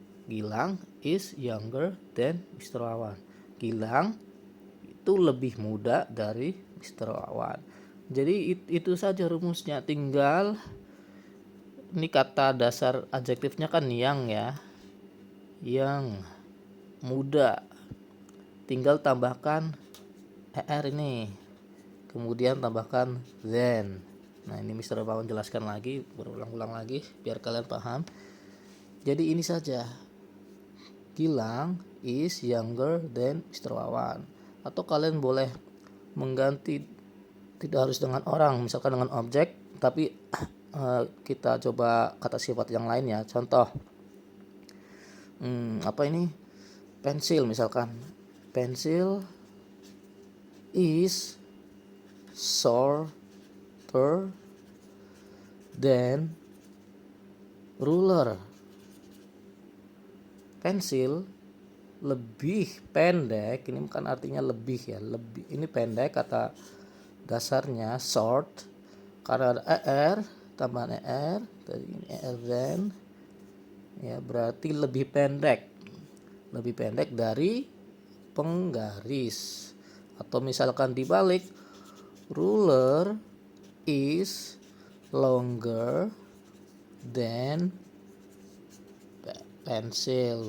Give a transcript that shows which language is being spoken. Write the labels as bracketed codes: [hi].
[en] Gilang is younger than Mr. Wawan. [id] Gilang itu lebih muda dari Mr. Wawan. Jadi itu saja rumusnya. Tinggal ini kata dasar adjektifnya kan yang ya. Yang muda. Tinggal tambahkan er ini. Kemudian tambahkan then. Nah, ini Mr. Wawan jelaskan lagi, berulang-ulang lagi biar kalian paham. Jadi ini saja. [en] Gilang is younger than Mr. [id] Wawan. Atau kalian boleh mengganti, tidak harus dengan orang, misalkan dengan objek, tapi kita coba kata sifat yang lain ya. Contoh apa ini? Pensil misalkan. [en] Pensil is shorter than ruler. [id] Pensil lebih pendek, ini bukan artinya lebih ya, lebih ini pendek, kata dasarnya short karena ada er, tambahan er, tadi ini er than ya, berarti lebih pendek dari penggaris. Atau misalkan dibalik, [en] ruler is longer than pensil.